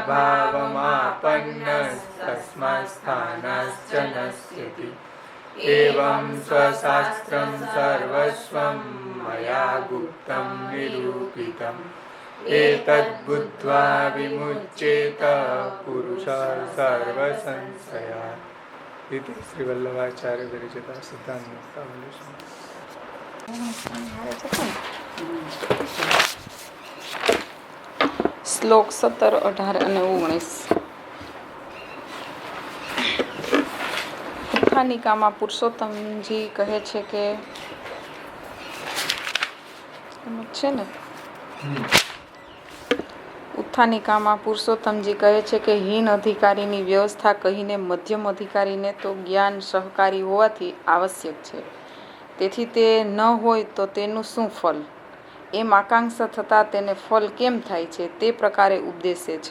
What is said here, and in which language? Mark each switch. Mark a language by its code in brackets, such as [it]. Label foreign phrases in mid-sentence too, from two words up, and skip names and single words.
[sa] भावमापन्नस्तस्मात् स्थानाच्च नश्यति एवं स्वशास्त्रं सर्वस्वं मया गुप्तं निरूपितम् एतद्बुद्ध्वा विमुच्येत पुरुषः सर्वसंशयात् इति श्रीवल्लभाचार्य विरचिता सिद्धांत [gu] શ્લોક 17, 18 અને 19. ઉત્થાનિકામાં પુરુષોત્તમજી કહે છે કે એમ જ છે ને, ઉત્થાનિકામાં પુરુષોત્તમજી કહે છે કે હીન અધિકારીની વ્યવસ્થા કહીને મધ્યમ અધિકારીને તો જ્ઞાન સહકારી હોવાથી આવશ્યક છે, તેથી તે ન હોય તો તેનું શું ફલ, એમ આકાંક્ષા થતાં તેને ફલ કેમ થાય છે તે પ્રકારે ઉપદેશે છે.